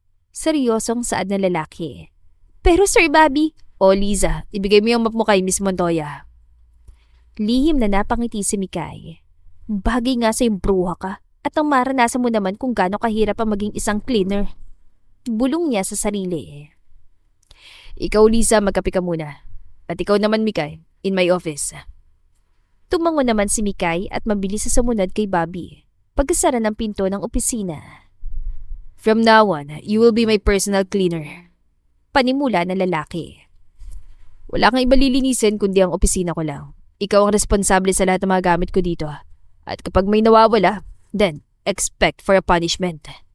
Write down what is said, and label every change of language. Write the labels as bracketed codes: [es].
[tl] Seryosong saad na lalaki. Pero Sir Bobby, Liza, ibigay mo yung map mo kay Miss Montoya. Lihim na napangiti si Mikay. Bagay nga sa yung bruha ka at ang maranasan mo naman kung gaano kahirap ang maging isang cleaner. Bulong niya sa sarili. Ikaw Lisa, magkape ka muna. At ikaw naman Mikay, [en] in my office. [tl] Tumango naman si Mikay at mabilis sa sumunod kay Bobby. Pagkasara ng pinto ng opisina. [en] From now on, you will be my personal cleaner. [tl] Panimula ng lalaki. Wala kang iba lilinisin kundi ang opisina ko lang. Ikaw ang responsable sa lahat ng mga gamit ko dito. At kapag may nawawala, [en] then expect for a punishment.